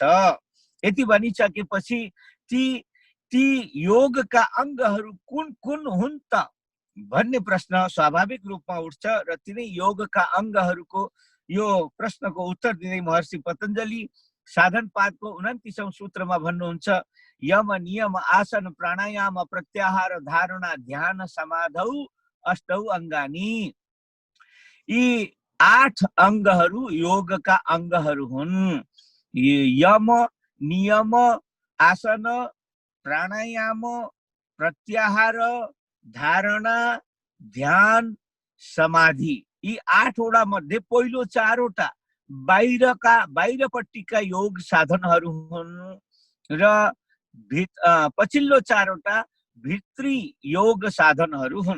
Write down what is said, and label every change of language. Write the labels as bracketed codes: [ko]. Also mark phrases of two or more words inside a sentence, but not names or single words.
[ne] यति भनिसकेपछि ती योगका अङ्गहरू कुन कुन हुन् त भन्ने प्रश्न स्वाभाविक रूपमा उठ्छ। र तिनै योगका अङ्गहरूको यो प्रश्नको उत्तर दिँदै महर्षि पतञ्जलि साधनपादको 29औं सूत्रमा भन्नुहुन्छ, [sa] यम नियम आसन प्राणायाम प्रत्याहार धारणा ध्यान समाधौ अष्टौ अङ्गानी। [ne] यी 8 अङ्गहरू योगका अङ्गहरू हुन्। यम, नियम, आसन, प्राणायाम, प्रत्याहार, धारणा, ध्यान, समाधि, यी 8वटा मध्ये पहिलो 4वटा बाहिरपट्टिका योग साधनहरू हुन् र पछिल्लो 4वटा भित्री योग साधनहरू हुन्।